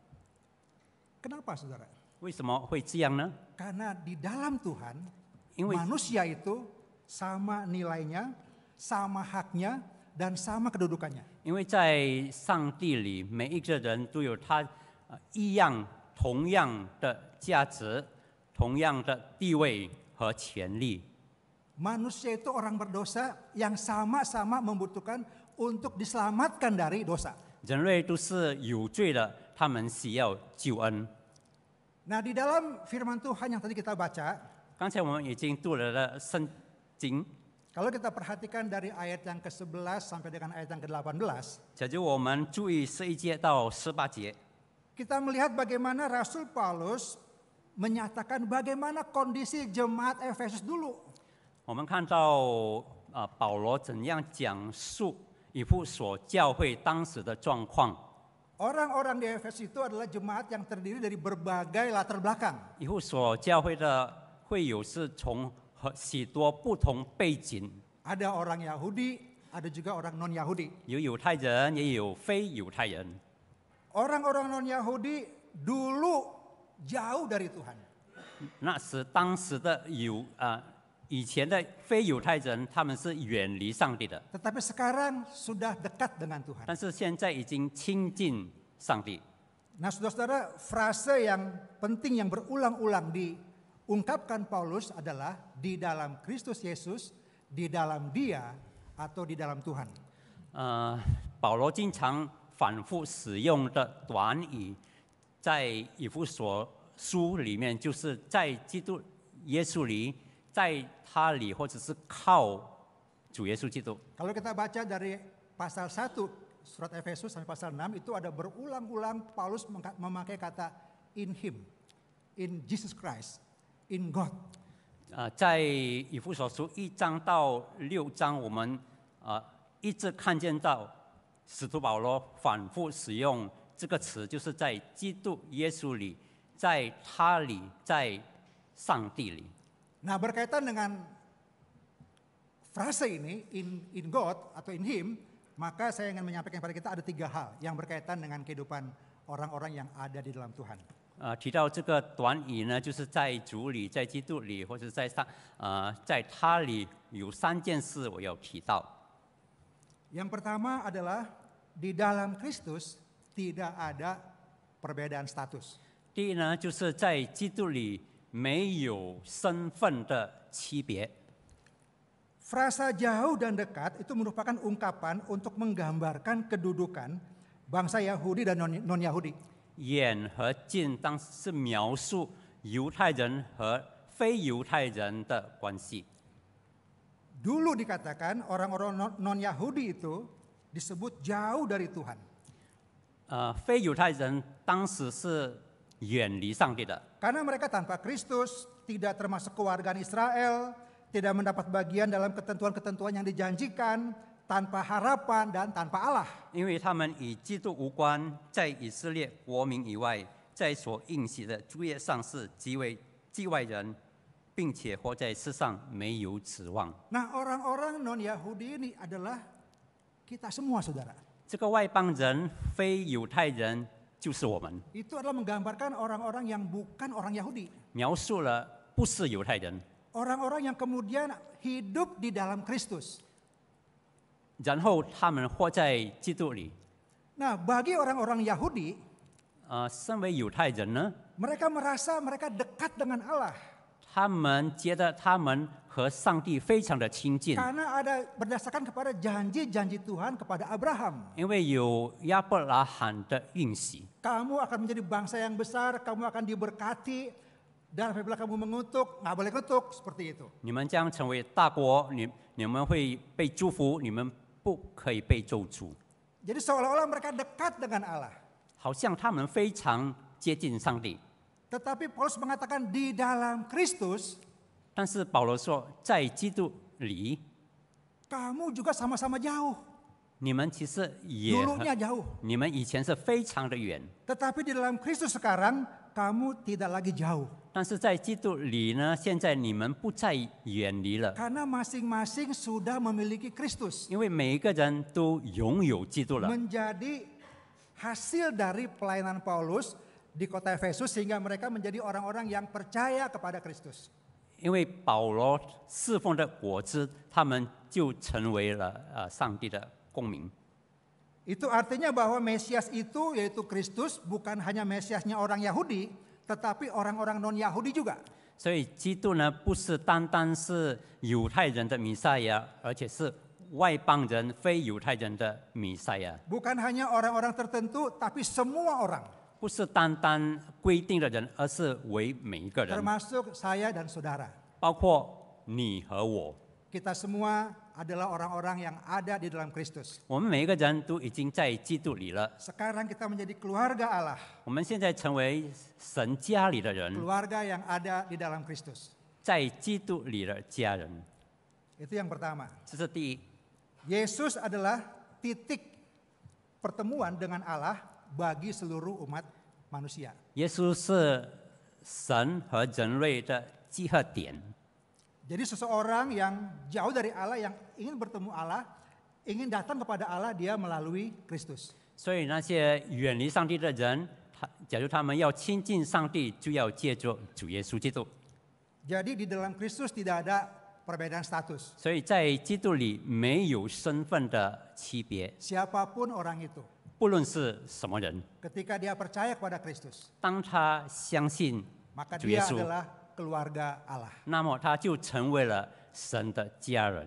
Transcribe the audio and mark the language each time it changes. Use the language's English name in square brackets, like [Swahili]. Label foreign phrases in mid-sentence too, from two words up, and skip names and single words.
[Indonesian] Kenapa, saudara? [Chinese] 为什么会这样呢？ [Indonesian] Karena di dalam Tuhan, [Chinese] 因为 [Indonesian] manusia itu sama nilainya, sama haknya, dan sama kedudukannya. [Chinese] 因为在上帝里，每一个人都有他一样、同样的价值、同样的地位和权利。 [Indonesian] Manusia itu orang berdosa yang sama-sama membutuhkan untuk diselamatkan dari dosa. [Chinese] 人类都是有罪的，他们需要救恩。 [Indonesian] Nah, di dalam firman Tuhan yang tadi kita baca, [Chinese] 刚才我们已经读了圣经， [Indonesian] kalau kita perhatikan dari ayat yang ke-11 sampai dengan ayat yang ke-18, [Chinese] 假如我们注意11节到18节， [Indonesian] kita melihat bagaimana Rasul Paulus menyatakan bagaimana kondisi jemaat Efesus dulu. [Chinese] 我们看到保罗怎样讲述以弗所教会当时的状况。 [Indonesian] Orang-orang di Efesus itu adalah jemaat yang terdiri dari berbagai latar belakang. [Chinese] 以弗所教会的会友是从许多不同背景， [Indonesian] Ada orang Yahudi, ada juga orang non-Yahudi. [Chinese] 有犹太人，也有非犹太人。 [Indonesian] Orang-orang non-Yahudi dulu jauh dari Tuhan. [Chinese] 那时当时的以前的非犹太人，他们是远离上帝的， [Indonesian] Tetapi sekarang sudah dekat dengan Tuhan. [Chinese] 但是现在已经亲近上帝。 [Indonesian] Nah, saudara-saudara, frase yang penting yang berulang-ulang diungkapkan Paulus adalah di dalam Kristus Yesus, di dalam Dia, atau di dalam Tuhan. [Chinese] 保罗经常反复使用的短语，在以弗所书里面，就是在基督耶稣里，在他里，或者是靠主耶稣基督。 [Indonesian] Kalau kita baca dari pasal 1 surat Efesus sampai pasal 6 itu ada berulang-ulang Paulus memakai kata [English] in him, in Jesus Christ, in God. [Chinese] 在以弗所书1章到6章，我们一直看见到使徒保罗反复使用这个词就是在基督耶稣里，在他里，在上帝里。 [Indonesian] Nah, berkaitan dengan frase ini [English] in God [Indonesian] atau [English] in Him, [Indonesian] maka saya ingin menyampaikan kepada kita ada 3 hal yang berkaitan dengan kehidupan orang-orang yang ada di dalam Tuhan. [Chinese] 提到这个短语呢，就是在主里，在基督里，或者在在他里，有3件事我要提到。 [Indonesian] Yang pertama adalah di dalam Kristus tidak ada perbedaan status. [Chinese] 第一呢，就是在基督里没有身份的区别。 [Indonesian] Frasa jauh dan dekat itu merupakan ungkapan untuk menggambarkan kedudukan bangsa Yahudi dan non-Yahudi. [Chinese] 远和近当是描述犹太人和非犹太人的关系。 [Indonesian] Dulu dikatakan orang-orang non-Yahudi itu disebut jauh dari Tuhan. [Chinese] 非犹太人当时是远离上帝的， [Indonesian] Karena mereka tanpa Kristus, tidak termasuk kewargaan Israel, tidak mendapat bagian dalam ketentuan-ketentuan yang dijanjikan, tanpa harapan dan tanpa Allah. [Chinese] 因为他们与基督无关，在以色列国民以外，在所应许的诸业上是极为局外人，并且活在世上没有指望。 [Indonesian] Nah, orang-orang non-Yahudi ini adalah kita semua, saudara. [Chinese] 这个外邦人、非犹太人就是我们， [Indonesian] Itu adalah menggambarkan orang-orang yang bukan orang Yahudi. [Chinese] 描述了不是犹太人， [Indonesian] Orang-orang yang kemudian hidup di dalam Kristus. [Chinese] 然后他们活在基督里。 [Indonesian] Nah, bagi orang-orang Yahudi, [Chinese] 身为犹太人呢， [Indonesian] mereka merasa mereka dekat dengan Allah. [Chinese] 他们觉得他们和上帝非常的亲近， [Indonesian] Karena ada berdasarkan kepada janji-janji Tuhan kepada Abraham. [Chinese] 因为有亚伯拉罕的应许。 [Indonesian] Kamu akan menjadi bangsa yang besar, kamu akan diberkati, dan apabila kamu mengutuk, nggak boleh kutuk, seperti itu. [Chinese] 你们将成为大国，你们会被祝福，你们不可以被咒诅。 [Indonesian] Jadi seolah-olah mereka dekat dengan Allah. [Chinese] 好像他们非常接近上帝。 [Indonesian] Tetapi Paulus mengatakan di dalam Kristus, [Chinese] 但是保罗说，在基督里， [Indonesian] kamu juga sama-sama jauh. [Chinese] 你们其实也 [Indonesian] Dulunya jauh. [Chinese] 你们以前是非常的远， [Indonesian] Tetapi di dalam Kristus sekarang, kamu tidak lagi jauh. [Chinese] 但是在基督里呢，现在你们不再远离了， [Indonesian] Karena masing-masing sudah memiliki Kristus. [Chinese] 因为每一个人都拥有基督了。 [Indonesian] Menjadi hasil dari pelayanan Paulus di kota Efesus sehingga mereka menjadi orang-orang yang percaya kepada Kristus. [Chinese] 因为保罗侍奉的果子，他们就成为了上帝的公民。 [Indonesian] Itu artinya bahwa Mesias itu yaitu Kristus bukan hanya Mesiasnya orang Yahudi, tetapi orang-orang non-Yahudi juga. [Chinese] 所以基督呢，不是单单是犹太人的弥赛亚，而且是外邦人、非犹太人的弥赛亚， [Indonesian] Bukan hanya orang-orang tertentu, tapi semua orang. [Chinese] 不是单单规定的人，而是为每一个人， [Indonesian] Termasuk saya dan saudara. [Chinese] 包括你和我。 [Indonesian] Kita semua adalah orang-orang yang ada di dalam Kristus. [Chinese] 我们每一个人都已经在基督里了。 [Indonesian] Sekarang kita menjadi keluarga Allah. [Chinese] 我们现在成为神家里的人， [Indonesian] Keluarga yang ada di dalam Kristus. [Chinese] 在基督里的家人。 [Indonesian] Itu yang pertama. [Chinese] 这是第一。 [Indonesian] Yesus adalah titik pertemuan dengan Allah bagi seluruh umat manusia. [Chinese] 耶稣是神和人类的集合点。 [Indonesian] Jadi seseorang yang jauh dari Allah, yang ingin bertemu Allah, ingin datang kepada Allah, dia melalui Kristus. [Chinese] 所以那些远离上帝的人，假如他们要亲近上帝，就要借助主耶稣基督。 [Indonesian] Jadi di dalam Kristus tidak ada perbedaan status. [Chinese] 所以在基督里没有身份的区别， [Indonesian] Siapapun orang itu, [Chinese] 不论是什么人， [Indonesian] ketika dia percaya kepada Kristus, [Chinese] 当他相信 [Indonesian] maka [Chinese] 主耶 [Indonesian] dia [Chinese] 稣， [Indonesian] adalah keluarga Allah. [Chinese] 那么他就成为了神的家人。